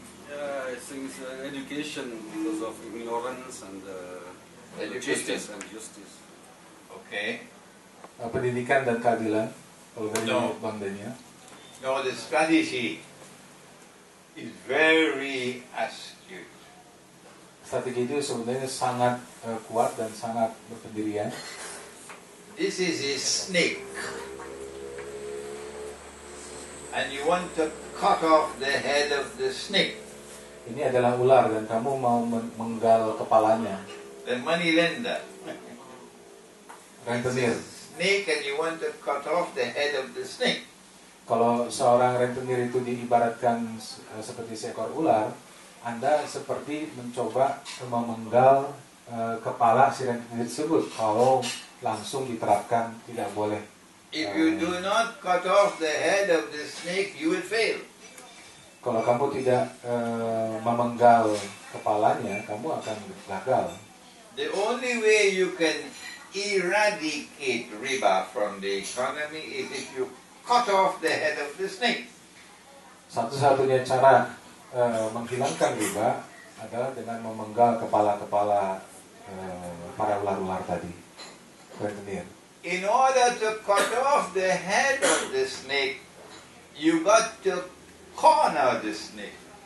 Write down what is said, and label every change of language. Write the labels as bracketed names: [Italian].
[English] Yeah, I think it's education because of ignorance and Education. justice. Okay. [Indonesian] Pendidikan dan keadilan. Kalau dari [English] No. [Indonesian] Bang Daniel. [English] No, the strategy is very astute. [Indonesian] Strategi itu sebenarnya sangat kuat dan sangat berpendirian. [English] This is a snake. And you want to cut off the head of the snake. [Indonesian] Ini adalah ular dan kamu mau menggal kepalanya. [English] The money lender. [Indonesian] Rentenir. [English] Snake, and you want to cut off the head of the snake. [Indonesian] Kalau seorang rentenir itu diibaratkan seperti seekor ular, Anda seperti mencoba memenggal kepala si rentenir tersebut. Kalau langsung diterapkan tidak boleh. [English] If you do not cut off the head of the snake, you will fail. [Indonesian] Kalau kamu tidak memenggal kepalanya, kamu akan gagal. [English] The only way you can eradicate riba from the economy is if you cut off the head of the snake. [Indonesian] Satu-satunya cara menghilangkan riba adalah dengan memenggal kepala-kepala para ular-ular tadi, rentenir. [English] In order to cut off the head of the snake, you got to corner the snake.